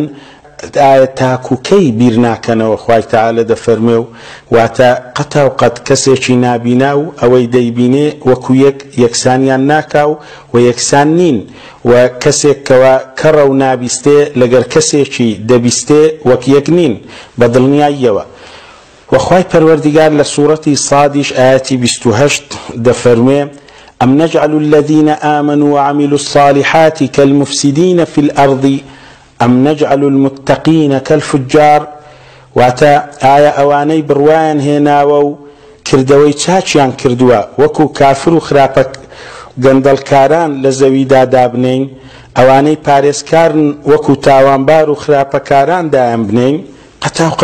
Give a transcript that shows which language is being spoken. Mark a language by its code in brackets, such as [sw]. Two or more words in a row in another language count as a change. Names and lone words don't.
[ckb] ئایا تاکوکەی بیر ناکەنەوە؟ خوای تەعالە دەفەرمێ و واتە قەتا و قەت کەسێکی نابینا و ئەوەی دەیبینێ وەکو یەکسانیان ناکا و یەکسان نین و کەسێک کەوا کەڕە و نابیستێ لەگەر کەسێکی دەبیستێ وەک یەک نین بە دڵنیاییەوە. وخوای پەروەردیگار لە سوورەتی صادیش ئاەتی 28 دەفەرمێ [ar] ئەم نەجعل الذين آمنوا وعملوا الصالحات كالمفسدين في الأرض أم نجعل المتقين كالفجار. [ckb] واتە ئایا ئەوانەی بڕوایان هێناوە و کردەوەی چاچیان کردووە وەکو کافر و خراپە گەندەڵکاران لە زەویدا دابنین ئەوانەی پارێزکارن وەکو تاوانبار و خراپەکاران دایان بنین قەتا و